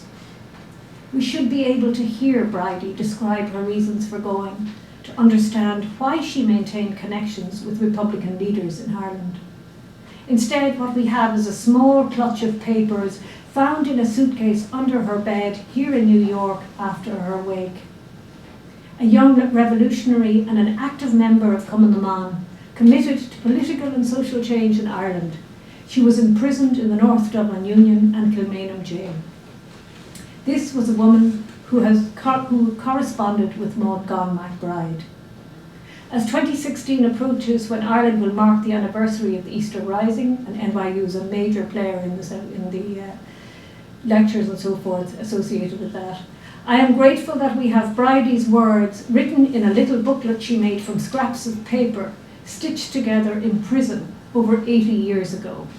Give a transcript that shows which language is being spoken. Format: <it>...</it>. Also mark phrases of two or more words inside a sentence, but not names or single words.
<en>We should be able to hear Bridie describe her reasons for going, to understand why she maintained connections with Republican leaders in Ireland. Instead, what we have is a small clutch of papers found in a suitcase under her bed here in New York after her wake. A young revolutionary and an active member of Cumann na mBan, committed to political and social change in Ireland, she was imprisoned in the North Dublin Union and Kilmainham Jail. This was a woman who corresponded with Maud Gonn MacBride. As 2016 approaches, when Ireland will mark the anniversary of the Easter Rising, and NYU is a major player in the lectures and so forth associated with that, I am grateful that we have Bridie's words written in a little booklet she made from scraps of paper, stitched together in prison over 80 years ago.</en>